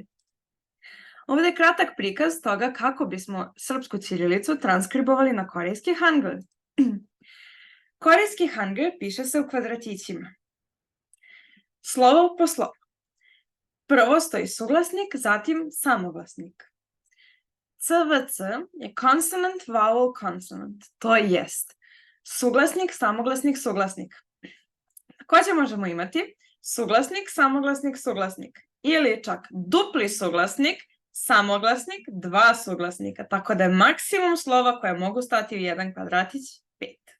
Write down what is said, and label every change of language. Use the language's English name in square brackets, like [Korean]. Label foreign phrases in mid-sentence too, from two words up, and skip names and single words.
[Croatian] Ovdje je kratak prikaz toga kako bismo srpsku ćirilicu transkribovali na korejski Hangul. Korejski Hangul piše se u kvadratićima. Slovo po slovo. Prvo stoji suglasnik, zatim samoglasnik. [English] CVC je consonant, vowel, consonant. [Croatian] To jest suglasnik, samoglasnik, suglasnik. Također možemo imati suglasnik, samoglasnik, suglasnik. Ili čak dupli suglasnik, samoglasnik, dva suglasnika. Tako da je maksimum slova koje mogu stati u jedan kvadratić 5.